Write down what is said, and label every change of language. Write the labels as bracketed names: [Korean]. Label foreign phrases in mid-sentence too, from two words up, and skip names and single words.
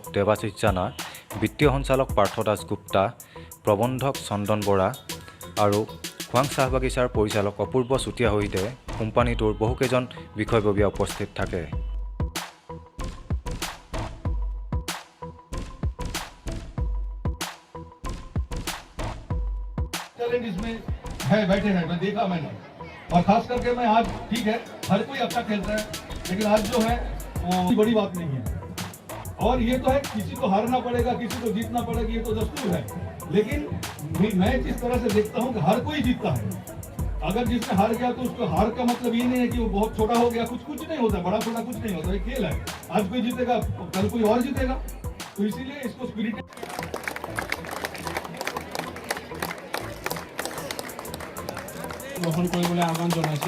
[Assamese] দেৱাশিষ জানা, বিত্তীয় সঞ্চালক পাৰ্থ দাসগুপ্তা, প্ৰবন্ধক চন্দন বৰা আৰু খোৱাং চাহ বাগিচাৰ পৰিচালক অপূৰ্ব চুতীয়া সহিতে কোম্পানীটোৰ বহুকেইজন বিষয়ববীয়া উপস্থিত থাকে। [Hindi] और खास करके मैं आज ठीक है हर कोई अच्छा खेलता है, लेकिन आज जो है वो बड़ी बात नहीं है। और ये तो है किसी को हारना पड़ेगा, किसी को जीतना पड़ेगा, ये तो दस्तूर है। लेकिन मैं जिस तरह से देखता हूँ कि हर कोई जीतता है। अगर जिसने हार गया तो उसको हार का मतलब ये नहीं है कि वो बहुत छोटा हो गया, कुछ नहीं होता, बड़ा छोटा कुछ नहीं होता, ये खेल है। आज कोई जीतेगा कल कोई और जीतेगा, तो इसीलिए इसको स्पिरिट [Assamese] গ্ৰহণ কৰিবলৈ আহ্বান জনাইছোঁ।